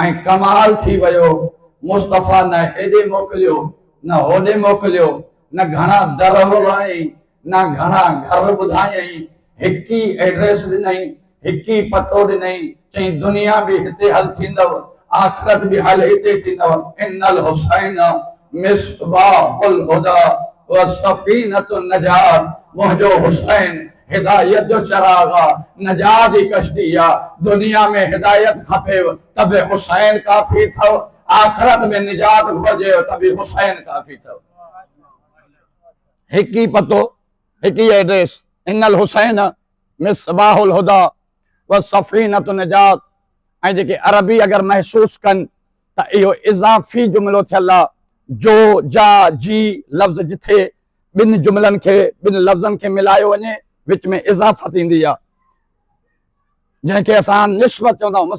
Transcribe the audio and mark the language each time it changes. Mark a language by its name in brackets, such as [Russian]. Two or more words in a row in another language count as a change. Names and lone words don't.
[Sindhi] ऐं कमाल थी वियो, मुस्तफ़ा न हेॾे मोकिलियो न होॾे मोकिलियो, न घणा दर वराई, न घणा घर ॿुधायई, हिक ई एड्रेस ॾिनई, हिक ई पतो ॾिनई, चई दुनिया भी हिते हल थींदव, आख़िरत भी हल हिते थींदव। [Arabic] إن الحسين مصباح الهدى وسفينة النجاة. [Sindhi] मुंहिंजो हुसैन हिदायत जो चराग़ आहे, नजात जी कश्ती आहे। दुनिया में हिदायत खपेव त बि हुसैन काफ़ी अथव, आख़िरत में निजात घुर्जेव त बि हुसैन काफ़ी अथव। हिक ही पतो, हिक ही एड्रेस, [Arabic] إن الحسين مصباح الهدى وسفينة النجاة. [Sindhi] ऐं जेके अरबी अगर महसूस कनि त इहो इज़ाफ़ी जुमिलो थियल आहे। जो, जा, जी लफ़्ज़ जिथे ॿिनि जुमलनि खे, ॿिनि लफ़्ज़नि खे मिलायो वञे, विच में इज़ाफ़त ईंदी आहे, जंहिंखे असां निस्बत चवंदा आहियूं।